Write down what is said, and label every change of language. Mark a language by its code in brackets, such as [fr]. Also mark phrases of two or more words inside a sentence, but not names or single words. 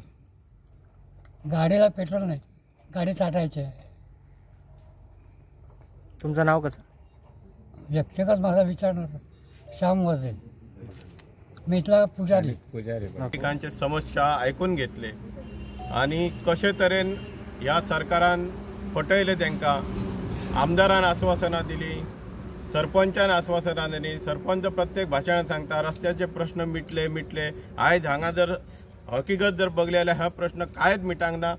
[mr] गाडीला पेट्रोल नाही, गाडी चाटायची आहे. तुमचं नाव कसं? व्यक्तिगत माझा विचार नव्हता. श्याम वजे, मी इथला पुजारी. [kok] नागरिकांचे समस्या ऐकून घेतले आणि कशे तरेन ह्या सरकारान फटयले तांकां. आमदारान आश्वासनां दिली, सरपंचान आश्वासनां दिली. सरपंच प्रत्येक भाशणांत सांगता रस्त्याचे प्रश्न मिटले. आयज हांगा जर हकीकत जर बघले जाल्यार हा प्रश्न कांयच मिटांक ना.